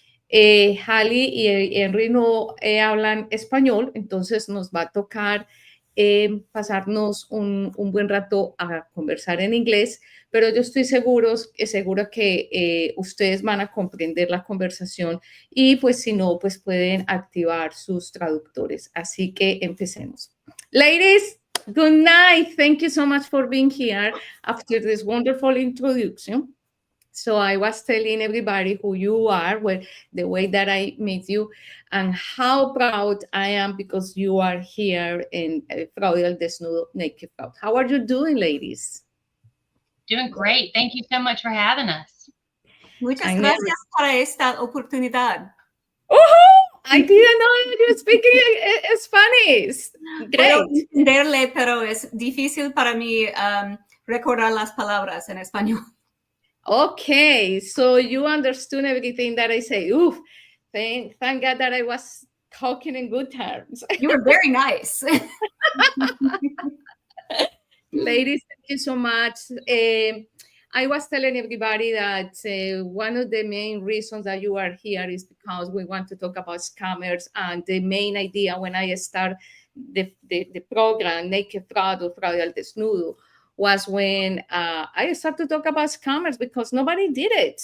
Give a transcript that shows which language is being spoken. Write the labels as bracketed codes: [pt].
[es] Hailey y Henry no hablan español, entonces nos va a tocar pasarnos un buen rato a conversar en inglés, pero yo estoy segura que ustedes van a comprender la conversación y pues si no, pues pueden activar sus traductores. Así que empecemos. [en] Ladies, good night. Thank you so much for being here after this wonderful introduction. So I was telling everybody who you are, the way that I meet you, and how proud I am because you are here in Fraude al Desnudo Naked Fraud. How are you doing, ladies? Doing great. Thank you so much for having us. [es] Muchas gracias por esta oportunidad. [en] I didn't know you speak Spanish. Great. [es] Puedo entenderle, pero es difícil para mí recordar las palabras en español. [en] Okay, so you understood everything that I say. Oof, thank God that I was talking in good terms. You were very nice. Ladies, thank you so much. I was telling everybody that one of the main reasons that you are here is because we want to talk about scammers, and the main idea when I start the program, Naked Fraud or Fraude al Desnudo, was when I started to talk about scammers because nobody did it.